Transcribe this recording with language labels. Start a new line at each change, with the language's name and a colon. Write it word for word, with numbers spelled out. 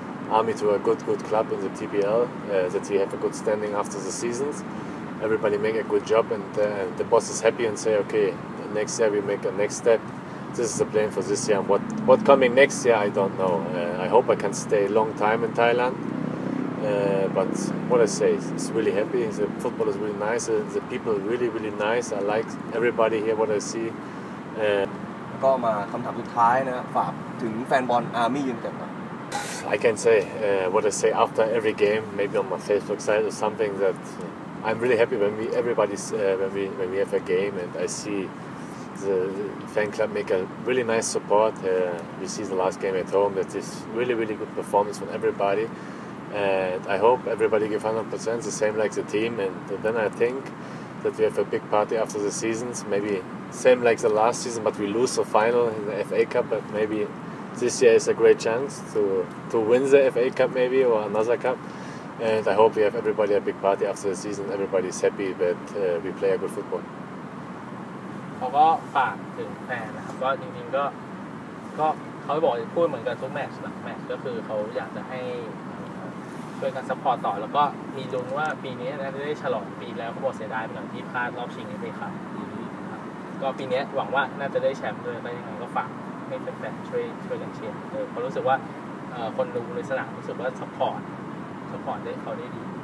English: Army to a good good club in the T P L uh, that we have a good standing after the seasons everybody make a good job and uh, the boss is happy and say okay next year we make a next step this is the plan for this year what what coming next year I don't know uh, I hope I can stay a long time in Thailand uh, but what I say is it's really happy the football is really nice uh, the people are really really nice I like everybody here what I see uh,
Thai: ก็มาคำถามสุดท้ายนะฝากถึงแฟนบอล Army ยืนกัน
English: I can say uh, what I say after every game, maybe on my Facebook side or something. That I'm really happy when we everybody's uh, when we when we have a game and I see the fan club make a really nice support. Uh, we see the last game at home that is really really good performance from everybody. And I hope everybody give one hundred percent the same like the team. And then I think that we have a big party after the seasons. Maybe same like the last season, but we lose the final in the F A Cup. But maybe. This year is a great chance to, to win the F A Cup maybe or another cup and I hope we have everybody a big party after the season everybody is happy that uh, we play a good football
Thai: เขาก็ฝากถึงแฟนนะครับก็จริงๆก็ก็เขาบอกพูดเหมือนกันทุกแมตช์นะแมตช์ก็คือเขาอยากจะให้ช่วยกันซัพพอร์ตต่อแล้วก็มีลุ้นว่าปีนี้น่าจะได้ฉลองปีแล้วเขาบอกเสียดายไปหน่อยที่พลาดรอบชิงไปครับก็ปีนี้หวังว่าน่าจะได้แชมป์ด้วยแล้วยังไงก็ฝากให้เป็นแฟนช่วยช่วยกันเชียร์เออเขารู้สึกว่าเอ่อคนดูในสนามรู้สึกว่าซัพพอร์ตซัพพอร์ตได้เขาได้ดี